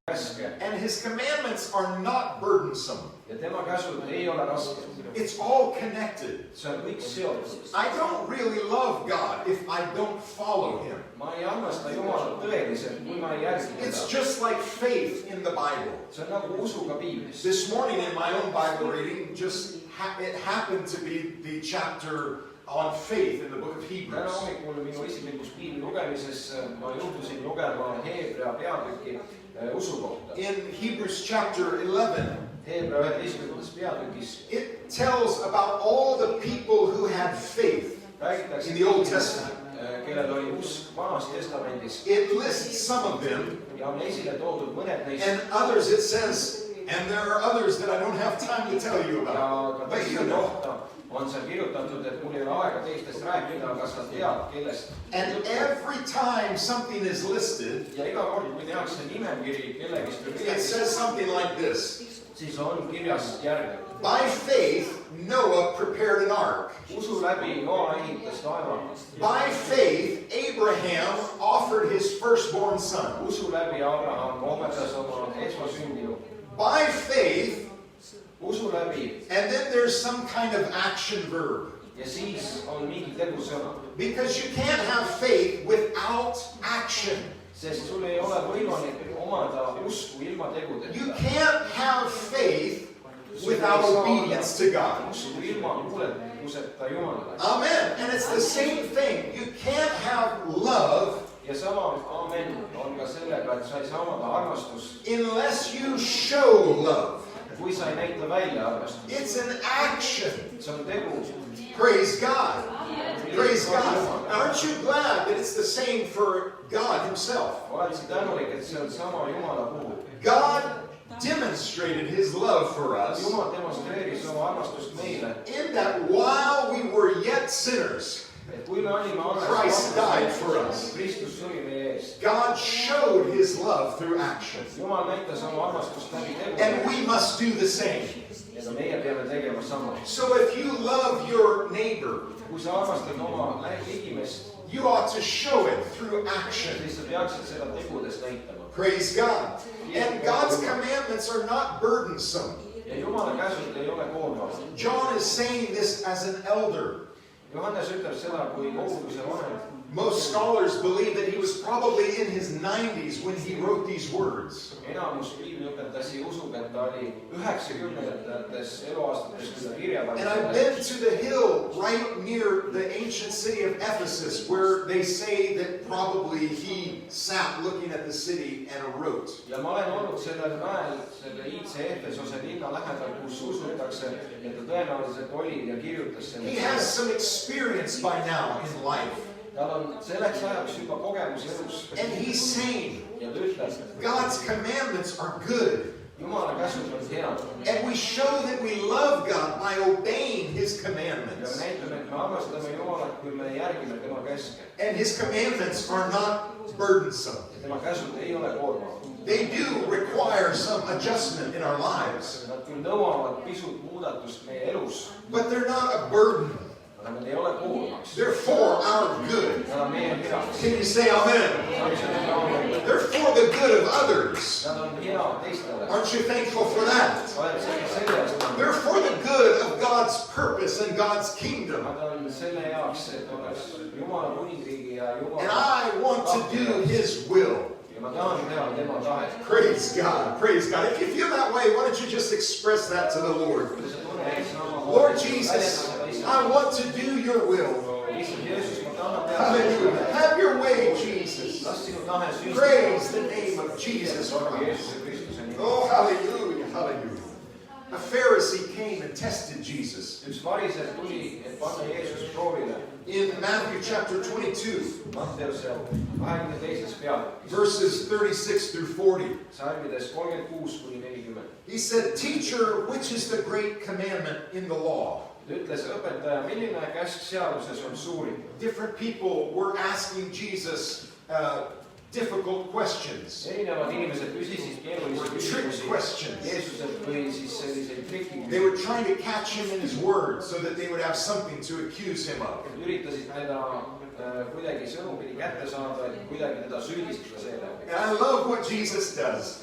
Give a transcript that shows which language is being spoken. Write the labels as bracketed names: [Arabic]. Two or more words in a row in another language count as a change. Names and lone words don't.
[Estonian] käske. [English] and his commandments are not burdensome. [Estonian] Ja tema käsud ei ole rasked. [English] It's all connected. [Estonian] See on kõik seotud. [English] I don't really love God if I don't follow him. [Estonian] Ma ei armasta Jumalat tõeliselt, kui ma ei järgi [English] It's [Estonian] teda. [English] just like faith in the Bible. [Estonian] See on nagu usuga piiblis. [English] This morning in my own Bible reading, it happened to be the chapter on faith in the book of [Estonian] Täna [English] Hebrews. [Estonian] hommikul minu isiklikus piibli lugemises ma juhtusin lugema Heebrea peatüki usu kohta. [English] In Hebrews chapter 11, [Estonian] Heebrea 11. peatükis [English] it tells about all the people who had faith [Estonian] räägitakse [English] in the Old Testament. [Estonian] kellel oli usk Vanas Testamendis [English] It lists some of them, [Estonian] ja on esile toodud mõned neist [English] and others it says, and there are others that I don't have time to tell you [Estonian] ja [English] about. [Estonian] ka [English] But you [Estonian] teiste [English] know. [Estonian] kohta on seal kirjutatud, et mul ei ole aega teistest rääkida, aga sa tead, kellest. [English] And every time something is listed, [Estonian] Ja iga kord, kui tehakse nimekiri kellegist või [English] it [Estonian] millegist, [English] says something like this. [Estonian] siis on kirjas järgnev. [English] By faith, Noah prepared an ark. [Estonian] Usu läbi Noa ehitas taeva. [English] By faith, Abraham offered his firstborn son. [Estonian] Usu läbi Abraham ohverdas oma esmasündinu. [English] By faith, [Estonian] Usu läbi [English] and then there's some kind of action verb. [Estonian] ja siis on mingi tegusõna. [English] Because you can't have faith without action. [Estonian] Sest sul ei ole võimalik omada usku ilma tegudeta. [English] You can't have faith without obedience to God. [Estonian] Usku ilma kuuletuseta Jumalale. [English] Amen. And it's the same thing. You can't have love [Estonian] Ja sama amen on ka sellega, et sa ei saa omada armastust, [English] unless you show love. [Estonian] kui sa ei näita välja armastust. [English] It's an action. [Estonian] See on tegu. [English] Praise God. Praise God. Aren't you glad that it's the same for God himself? [Estonian] Oled sa tänulik, et see on sama Jumala puhul. [English] God demonstrated his love for us [Estonian] Jumal demonstreeris oma armastust meile, [English] in that while we were yet sinners, [Estonian] et kui me olime [English] Christ died for [Estonian] alles, [English] us. [Estonian] Kristus suri meie eest. [English] God showed his love through action. [Estonian] Jumal näitas oma armastust läbi [English] And [Estonian] tegu. [English] we must do the same. [Estonian] Ja ka meie peame tegema sama. [English] So if you love your neighbor, [Estonian] Kui sa armastad oma ligimest, [English] you ought to show it through action. [Estonian] siis sa peaksid seda tegudes näitama. [English] Praise God. And God's commandments are not burdensome. [Estonian] Ja Jumala käsud ei ole koormavad. [English] John is saying this as an elder. [Estonian] Johannes ütleb seda kui koguduse vanem. [English] Most scholars believe that he was probably in his 90s when he wrote these words. [Estonian] enamus piibliõpetajasi usub, et ta oli 90-ndates eluaastates, kui ta kirja [English] And I've been to the hill right near the ancient city of Ephesus where they say that probably he sat looking at the city and wrote. [Estonian] ja ma olen olnud sellel mäel, selle iidse Efesose linna lähedal, kus usutakse, et ta tõenäoliselt oli ja kirjutas [English] He has [Estonian] sellest. [English] some experience by now in life. [Estonian] tal on selleks ajaks juba kogemus elus [English] And he's saying [Estonian] ja ta ütleb, [English] God's commandments are good. [Estonian] Jumala käsud on head. [English] And we show that we love God by obeying his [Estonian] ja [English] commandments. [Estonian] me näitame, et me armastame Jumalat, kui me järgime tema käske. [English] And his commandments are not burdensome. [Estonian] ja tema käsud ei ole koormavad. [English] They do require some adjustment in our lives, [Estonian] Nad küll nõuavad pisut muudatust meie elus, [English] but they're not a burden. [Estonian] aga nad ei ole koormaks. [English] They're for our good. [Estonian] Nad on meie heaks. [English] Can you say amen? They're for the good of others. [Estonian] Nad on hea teistele. [English] Aren't you thankful for that? [Estonian] oled selle eest. [English] They're for the good of God's purpose and God's kingdom. [Estonian] Nad on selle jaoks, et oleks Jumala kuningriigi ja [English] And [Estonian] Jumala. [English] I want to do his will. [Estonian] ja ma tahan teha tema tahet. [English] Praise God. Praise God. If you feel that way, why don't you just express that to the Lord? [Estonian] kui sa tunned sama [English] Lord Jesus, I want to do your will. [Estonian] issand Jeesus, ma tahan teha. [English] Hallelujah. Have your way, Jesus. [Estonian] las sinu tahe sündida. [English] Praise the name of Jesus Christ. [Estonian] Jeesuse Kristuse nimel. [English] Oh, hallelujah. Hallelujah. A Pharisee came and tested Jesus. [Estonian] üks variser tuli, et panna Jeesus proovile. [English] In Matthew chapter 22, [Estonian] Matteuse 22. peatükis, [English] verses 36 through 40. [Estonian] salmides 36 kuni 40. [English] He said, Teacher, which is the great commandment in the law? [Estonian] ta ütles, õpetaja, milline käsk seaduses on suurim? [English] Different people were asking Jesus difficult questions. [Estonian] erinevad inimesed küsisid keerulisi [English] Trick [Estonian] küsimusi [English] questions. [Estonian] Jeesuselt või siis selliseid trikiküsimusi. [English] They were trying to catch him in his words so that they would have something to accuse him of. [Estonian] üritasid teda kuidagi sõnupidi kätte saada, et kuidagi teda süüdistada seeläbi. [English] And I love what Jesus does.